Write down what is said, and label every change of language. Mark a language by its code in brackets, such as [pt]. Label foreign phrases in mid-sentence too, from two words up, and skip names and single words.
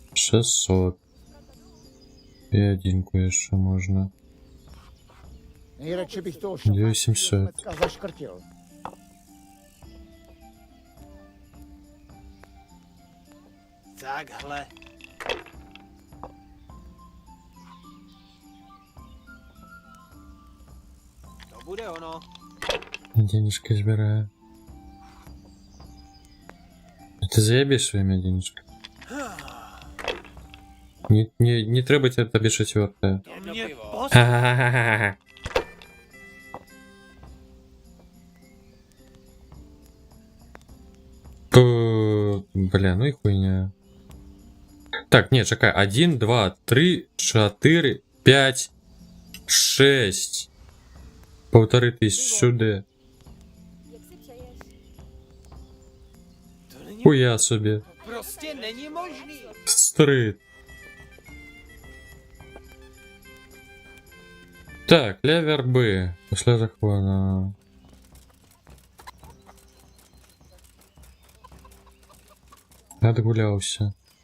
[uk] 600. І одинку ще можна. [cs] Nejradši bych toho 2800. šlapáckého zaškrtil. Takhle. To bude ono. [uk] Денежки збираю. Ти заєбіш своїми денежками? Не треба тобі четверте. [cs] To mě pos... [ru] Ха-ха-ха-ха-ха. Бля, ну и хуйня. Так, нет, [uk] чекай. 1, 2, 3, 4, 5, 6. 1500 сюди. [cs] Jak si přeješ? To není... [uk] Хуя собі. [cs] Prostě není možný. [uk] Стрит. Так, левер Б. Після захвата. Отгулявся.